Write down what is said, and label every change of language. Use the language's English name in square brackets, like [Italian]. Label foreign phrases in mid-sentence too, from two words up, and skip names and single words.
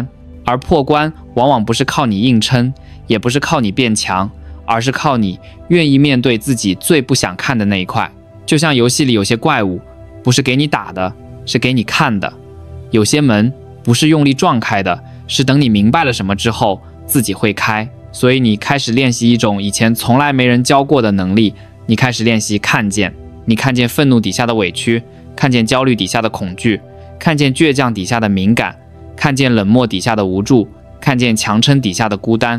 [Chinese] 而破關往往不是靠你硬撐，也不是靠你變強，而是靠你願意面对自己最不想看的那一塊。就像游戲裡有些怪物，不是給你打的，是給你看的；有些門不是用力撞開的，是等你明白了什麼之後自己會開。所以你開始練習一種以前從來沒人教過的能力，你開始練習看見。你看見憤怒底下的委屈，看見焦慮底下的恐懼，看見倔強底下的敏感，看見冷漠底下的無助，看見強撐底下的孤單。